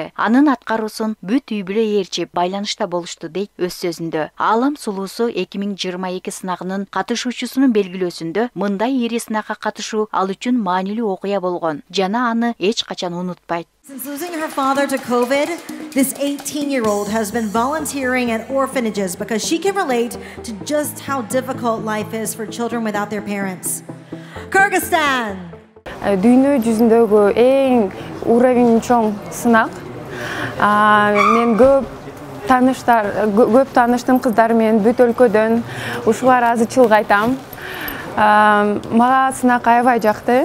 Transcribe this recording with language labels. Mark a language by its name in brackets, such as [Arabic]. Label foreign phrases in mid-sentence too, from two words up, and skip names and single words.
[Kyrgyz] Анын аткаруусун бүт үй бүлө ээрчип байланышта болушту дейт өз сөзүндө. Аалам сулуусу 2022 сынагынын катышуучусунун белгилөөсүндө мындай ири сынакка катышуу ал үчүн маанилүү окуя болгон жана аны эч качан унутпайт. [English] Since losing her father to COVID, this 18-year-old has been volunteering at orphanages because she can relate to just how difficult life is for children without their parents. Kyrgyzstan! [Kyrgyz] Дүйнө жүзүндөгү эң уровень чоң сынак. Мен көп тааныштым кыздар менен бүт өлкөдөн ушулар азычылык айтам. Мага сынак аябай жакты.